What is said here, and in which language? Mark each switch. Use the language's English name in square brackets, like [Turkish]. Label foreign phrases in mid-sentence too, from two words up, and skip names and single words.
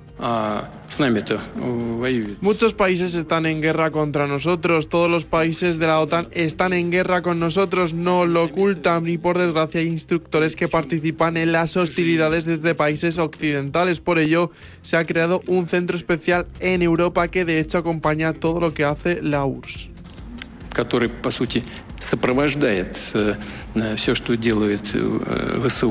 [Spanish] Muchos países están en guerra contra nosotros, todos los países de la OTAN están en guerra con nosotros, no lo ocultan y por desgracia hay instructores que participan en las hostilidades desde países occidentales. Por ello se ha creado un centro especial en Europa que de hecho acompaña todo lo que hace la URSS. [Russian] Который, по сути, сопровождает все, что делает ВСУ.